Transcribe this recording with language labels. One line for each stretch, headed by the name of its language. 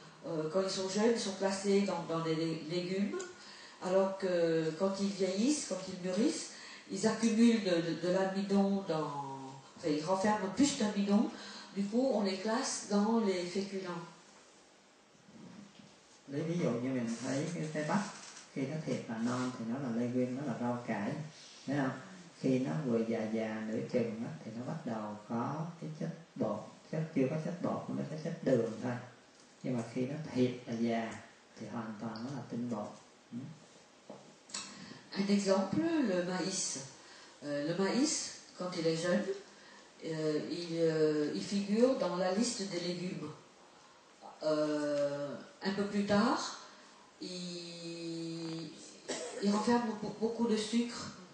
French: Quand ils sont jeunes, ils sont classés dans des légumes, alors que quand ils vieillissent, quand ils mûrissent, ils accumulent de l'amidon enfin, ils renferment plus d'amidon, du coup on les classe dans les féculents.
Vietnamese: Lấy ví dụ như mình thấy cái trái bắp, khi nó thiệt là non thì nó là legume, nó là rau cải, thấy không? Khi nó vừa già nửa chừng thì nó bắt đầu có cái chất bột, chưa có chất bột, nó có chất đường thôi. Nhưng mà khi nó thiệt là già thì hoàn toàn nó là tinh bột.
French: Un exemple, le maïs. Le maïs, quand il est jeune, il figure dans la liste des légumes. Un peu plus tard, il renferme beaucoup de sucre.